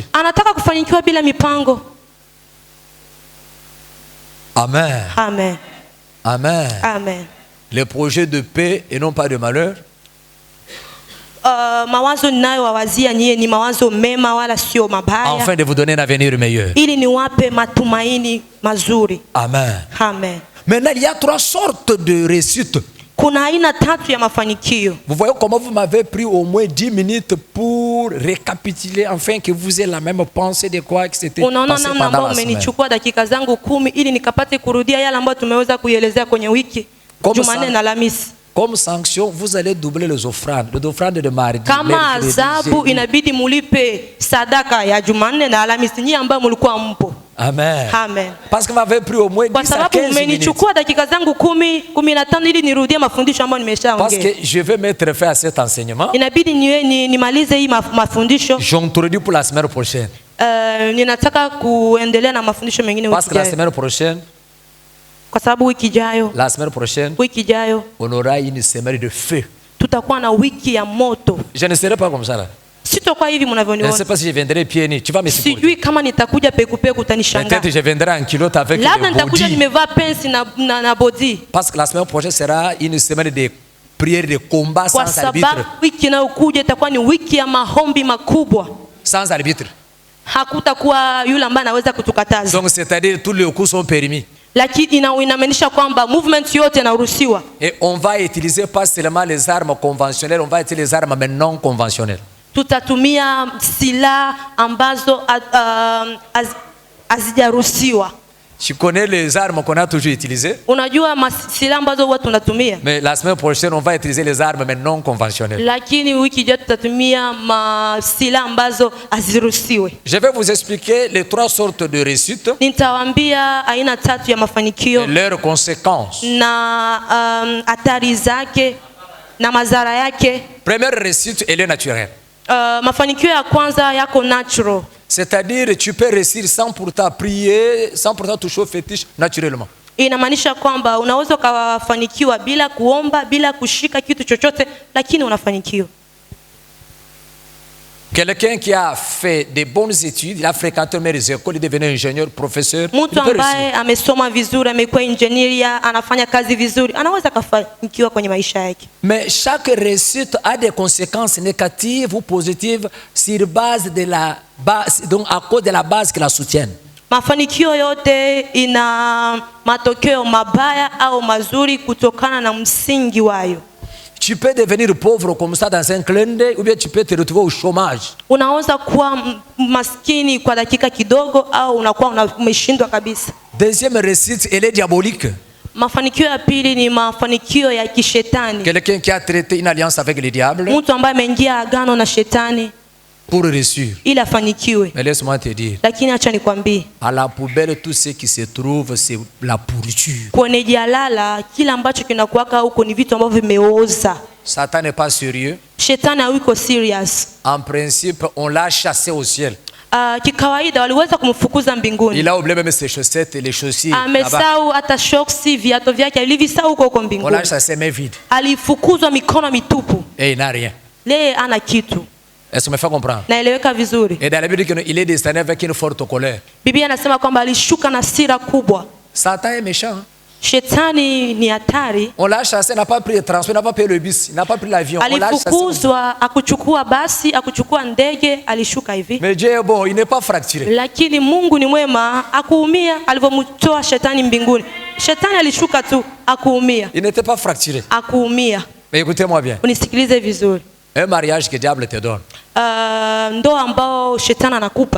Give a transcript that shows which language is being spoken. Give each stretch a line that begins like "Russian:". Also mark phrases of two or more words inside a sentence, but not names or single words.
Swahili: anataka kufanikiwa bila mipango. Amen. Amen. Amen. Amen.
French: Les projets de paix et non pas de malheur.
Swahili: Mawazo ninayowawazia nyie ni mawazo mema wala sio mabaya,
French: Afin de vous donner un avenir meilleur.
Swahili: ili niwape matumaini mazuri. Amen. Amen.
French: Maintenant, il y a 3 sortes de réussites.
Swahili: Kuna aina 3 ya mafanikio.
French: Vous voyez comment vous m'avez pris au moins 10 minutes pour pour récapituler, afin que vous ayez la même pensée de quoi que c'était
Swahili: Unaona
French: passé
Swahili: namna
French: pendant
Swahili: ambao
French: la semaine.
Swahili: umenichukua dakika zangu 10 ili nikapate kurudia yale ambayo tumeweza kuielezea kwenye wiki Jumanne na Alhamisi.
French: Comme sanction, vous allez doubler les offrandes de mardi.
Swahili: Kama adhabu inabidi mulipe sadaka ya Jumanne na Alhamisi nyinyi ambao mlikuwa mpo. Amen. Amen.
French: Parce que vous m'avez pris au moins 10 à 15 minutes.
Swahili: Kwa sababu umenichukua dakika zangu 10, 15 ili nirudie mafundisho ambayo nimeshaongea.
French: Parce que je vais mettre fin à cet enseignement.
Swahili: Inabidi nimalize hii mafundisho.
French: J'introduis pour la semaine prochaine.
Swahili: Ninataka kuendelea na mafundisho mengine
French: Parce que la semaine prochaine,
Swahili: kwa sababu wiki ijayo, wiki ijayo
French: on aura une semaine de feu.
Swahili: Tutakuwa na wiki ya moto.
French: Je ne serai pas comme ça là.
Swahili: Sitakuwa hivi mnavyoniona.
French: Je ne sais pas si je viendrai pieds nus. Tu vas me supporter.
Swahili: Sijui kama nitakuja pekupeku utanishangaa.
French: Peut-être je viendrai en culotte avec le body.
Swahili: Labda nitakuja nimevaa pensi na body.
French: Parce que la semaine prochaine sera une semaine de prière, de combat sans arbitre.
Swahili: Kwa sababu wiki inayokuja itakuwa ni wiki ya maombi makubwa.
French: Sans arbitre.
Swahili: Hakutakuwa yule ambaye anaweza kutukataza.
French: Donc c'est-à-dire tous les coups sont permis.
Swahili: Lakini inamaanisha kwamba movement yote inaruhusiwa.
French: Et on va utiliser pas seulement les armes conventionnelles, on va utiliser les armes mais non conventionnelles.
Swahili: Tutatumia silaha ambazo hazijaruhusiwa.
French: Tu connais les armes qu'on a toujours utilisées?
Swahili: Unajua silaha ambazo huwa tunatumia.
French: Mais la semaine prochaine on va utiliser les armes mais non conventionnelles.
Swahili: Lakini wiki ijayo tutatumia silaha ambazo haziruhusiwi.
French: Je vais vous expliquer les 3 sortes de réussites.
Swahili: Nitawaambia aina 3 ya mafanikio.
French: Leurs conséquences.
Swahili: Na hatari zake na madhara yake.
French: Première réussite, elle est naturelle.
Swahili: Mafanikio ya kwanza yako natural.
French: C'est-à-dire tu peux réussir sans pourtant prier, sans pourtant toucher au fétiche naturellement.
Swahili: Inamaanisha kwamba unaweza kufanikiwa bila kuomba, bila kushika kitu chochote, lakini unafanikiwa.
French: Quelqu'un qui a fait des bonnes études, il a fréquenté mes écoles, il est devenu ingénieur, professeur.
Swahili: Mtu ambaye amesoma vizuri, amekuwa engineer, anafanya kazi vizuri, anaweza kufanikiwa kwenye maisha yake.
French: Mais chaque réussite a des conséquences négatives ou positives sur base de la base, donc à cause de la base qui la soutienne.
Swahili: Mafanikio yote ina matokeo mabaya au mazuri kutokana na msingi wayo.
French: Tu peux devenir pauvre comme ça dans un clin d'œil ou bien tu peux te retrouver au chômage.
Swahili: Unaweza kuwa maskini kwa dakika kidogo au unakuwa umeshindwa kabisa.
French: Deuxième réussite, elle est diabolique.
Swahili: Mafanikio ya pili ni mafanikio ya kishetani.
French: Quelqu'un qui a traité une alliance avec le diable.
Swahili: Mtu ambaye ameingia agano na shetani
French: pour réussir.
Swahili: Ili afanikiwe.
French: Mais laisse-moi te dire.
Swahili: Lakini acha nikwambie.
French: À la poubelle tout ce qui se trouve c'est la pourriture.
Swahili: Kwenye jalala kila ambacho kinakuwaka huko ni vitu ambavyo vimeoza.
French: Satan n'est pas sérieux.
Swahili: Shetani hayuko serious.
French: En principe, on l'a chassé au ciel.
Swahili: Kikawaida waliweza kumfukuza mbinguni.
French: Il a oublié même ses chaussettes et les chaussures.
Swahili: Amesahau hata shoksi, viatu vyake alivisahau huko mbinguni.
French: On l'a chassé main vide.
Swahili: Alifukuzwa mikono mitupu.
French: Et il n'a rien.
Swahili: Yeye ana kitu.
French: Est-ce que me fait comprendre?
Swahili: Naeleweka vizuri.
French: Et dans la Bible il est descendu avec une forte colère.
Swahili: Biblia inasema kwamba alishuka na hasira kubwa.
French: Satan est méchant.
Swahili: Shetani ni hatari.
French: On l'a chassé, n'a pas pris le transport, n'a pas payé le bus, n'a pas pris l'avion.
Swahili: Alifukuzwa, akuchukua basi, akuchukua ndege, alishuka hivi.
French: Mais Dieu est bon, il n'est pas fracturé.
Swahili: Lakini Mungu ni mwema, akuumia alivyomtoa shetani mbinguni. Shetani alishuka tu, akuumia.
French: Il n'était pas fracturé.
Swahili: Akuumia.
French: Mais écoutez-moi bien.
Swahili: Unisikilize vizuri.
French: Un mariage que le diable te donne.
Swahili: Ndoa ambao shetani anakupa.